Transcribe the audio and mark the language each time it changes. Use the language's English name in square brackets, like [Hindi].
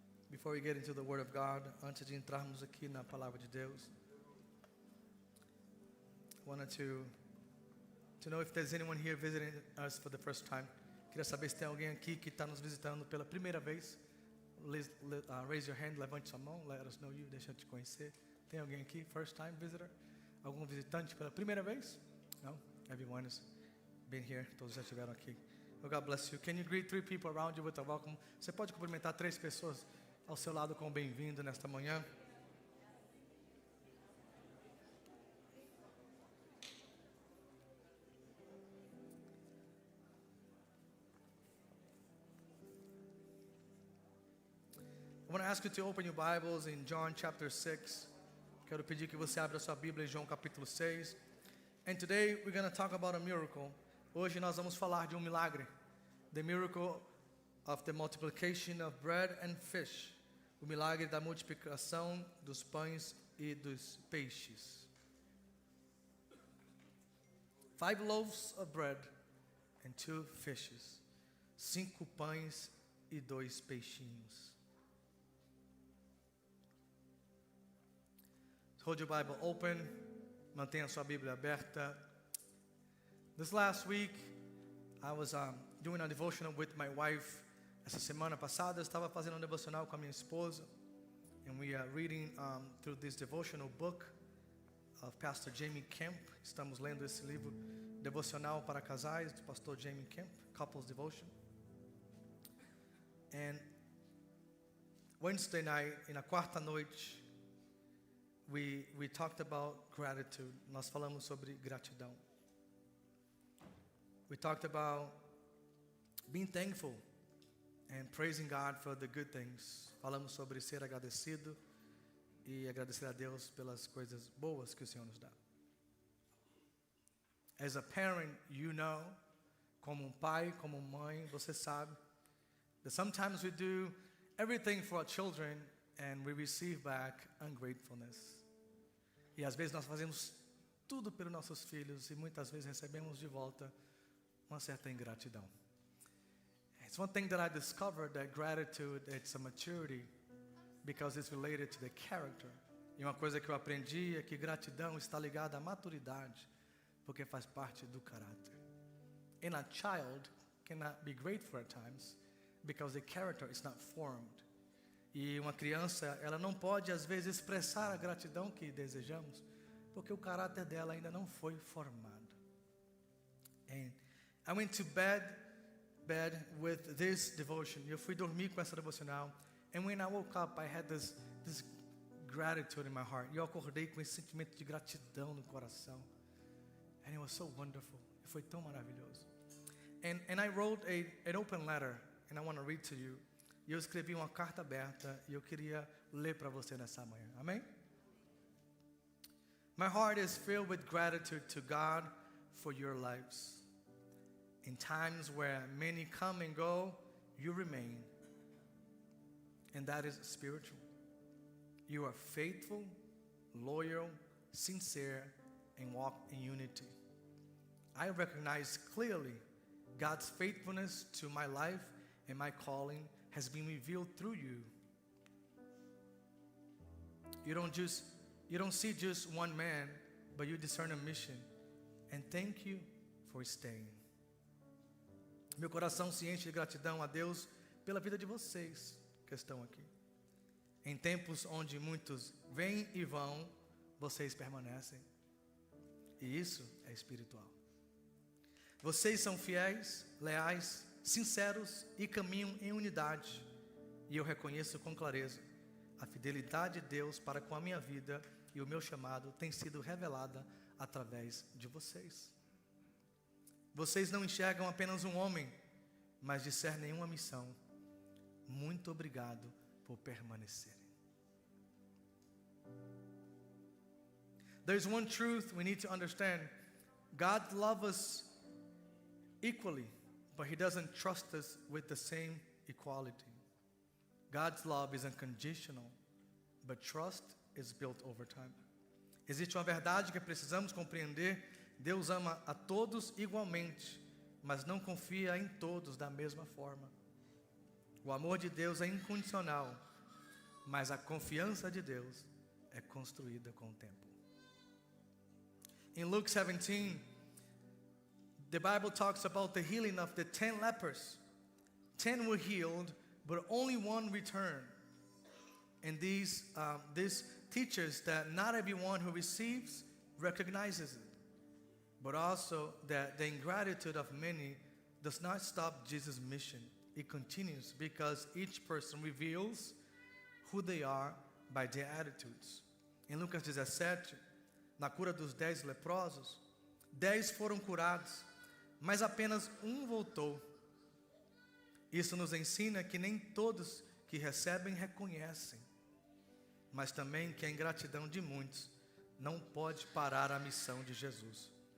[English] Before we get into the Word of God, [Portuguese] antes de entrarmos aqui na Palavra de Deus, [English] I wanted to know if there's anyone here visiting us for the first time. [Portuguese] Queria saber se tem alguém aqui que está nos visitando pela primeira vez. [English] Raise your hand, [Portuguese] levante sua mão, [English] let us know you, [Portuguese] deixa eu te conhecer. Tem alguém aqui, [English] first time visitor? [Portuguese] Algum visitante pela primeira vez? [English] No? Everyone has been here, [Portuguese] todos já estiveram aqui. [English] Oh, God bless you. Can you greet 3 people around you with a welcome? [Portuguese] Você pode cumprimentar 3 pessoas ao seu lado com bem-vindo nesta manhã? [English] I want to ask you to open your Bibles in John chapter 6. [Portuguese] Quero pedir que você abra sua Bíblia em João capítulo 6. [English] And today we're going to talk about a miracle. [Portuguese] Hoje nós vamos falar de milagre. [English] The miracle of the multiplication of bread and fish. [Portuguese] O milagre da multiplicação dos pães e dos peixes. [English] 5 loaves of bread and 2 fishes. [Portuguese] 5 pães e 2 peixinhos. [English] Hold your Bible open. [Portuguese] Mantenha sua Bíblia aberta. [English] This last week, I was doing a devotional with my wife. [Portuguese] Essa semana passada, eu estava fazendo devocional com a minha esposa. [English] And we are reading through this devotional book of Pastor Jamie Kemp. [Portuguese] Estamos lendo esse livro devocional para casais do pastor Jamie Kemp, [English] Couples Devotion. And Wednesday night, [Portuguese] na quarta noite, [English] we talked about gratitude. [Portuguese] Nós falamos sobre gratidão. [English] We talked about being thankful and praising God for the good things. [Portuguese] Falamos sobre ser agradecido e agradecer a Deus pelas coisas boas que o Senhor nos dá. [English] As a parent, you know, [Portuguese] como pai, como mãe, você sabe [English] that sometimes we do everything for our children and we receive back ungratefulness. [Portuguese] E às vezes nós fazemos tudo pelos nossos filhos e muitas vezes recebemos de volta uma certa ingratidão. [English] It's one thing that I discovered, that gratitude, it's a maturity because it's related to the character. [Portuguese] E uma coisa que eu aprendi é que gratidão está ligada à maturidade, porque faz parte do caráter. [English] And a child cannot be grateful at times because the character is not formed. [Portuguese] E uma criança, ela não pode às vezes expressar a gratidão que desejamos, porque o caráter dela ainda não foi formado. [English] And I went to bed with this devotion. [Portuguese] Eu fui dormir com essa devocional. [English] And when I woke up, I had this gratitude in my heart. [Portuguese] E eu acordei com esse sentimento de gratidão no coração. [English] And it was so wonderful. [Portuguese] E foi tão maravilhoso. [English] And I wrote an open letter, and I want to read to you. [Portuguese] E eu escrevi uma carta aberta e eu queria ler para você nessa manhã. Amém? [English] My heart is filled with gratitude to God for your lives. In times where many come and go, you remain. And that is spiritual. You are faithful, loyal, sincere, and walk in unity. I recognize clearly God's faithfulness to my life and my calling has been revealed through you. You don't see just one man, but you discern a mission. And thank you for staying. [Portuguese] Meu coração se enche de gratidão a Deus pela vida de vocês que estão aqui. Em tempos onde muitos vêm e vão, vocês permanecem. E isso é espiritual. Vocês são fiéis, leais, sinceros e caminham em unidade. E eu reconheço com clareza a fidelidade de Deus para com a minha vida e o meu chamado tem sido revelada através de vocês. Vocês não enxergam apenas um homem, mas discernem uma missão. Muito obrigado por permanecerem. [English] There's one truth we need to understand. God loves us equally, but He doesn't trust us with the same equality. God's love is unconditional, but trust is built over time. [Portuguese] Existe uma verdade que precisamos compreender. Deus ama a todos igualmente, mas não confia em todos da mesma forma. O amor de Deus é incondicional, mas a confiança de Deus é construída com o tempo. [English] In Luke 17, the Bible talks about the healing of the 10 lepers. 10 were healed, but only one returned. And this teaches that not everyone who receives recognizes it, but also that the ingratitude of many does not stop Jesus' mission. It continues because each person reveals who they are by their attitudes. [Portuguese] Em Lucas 17, na cura dos 10 leprosos, 10 foram curados, mas apenas um voltou. Isso nos ensina que nem todos que recebem reconhecem, mas também que a ingratidão de muitos não pode parar a missão de Jesus.